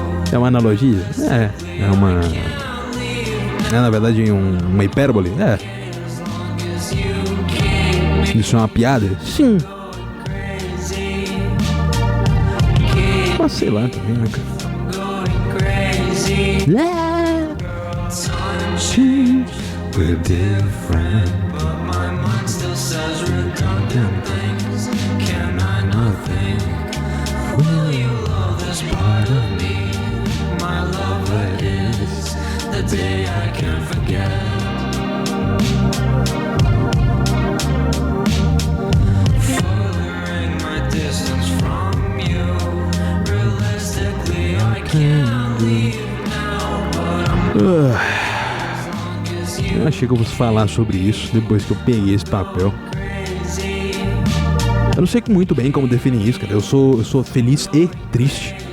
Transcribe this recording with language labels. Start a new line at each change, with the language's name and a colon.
Portuguese: É uma analogia? É uma... É, na verdade, uma hipérbole? É. Isso é uma piada? Sim. Mas sei lá também, né, cara?
English: We're different, but my mind still says redundant things. Can I not think? Will you love this part of me? My love that is the day I can't forget. Furthering my distance from you. Realistically, I can't leave now, but I'm
Portuguese: Eu achei que eu fosse falar sobre isso depois que eu peguei esse papel. Eu não sei muito bem como definir isso, cara. Eu sou feliz e triste.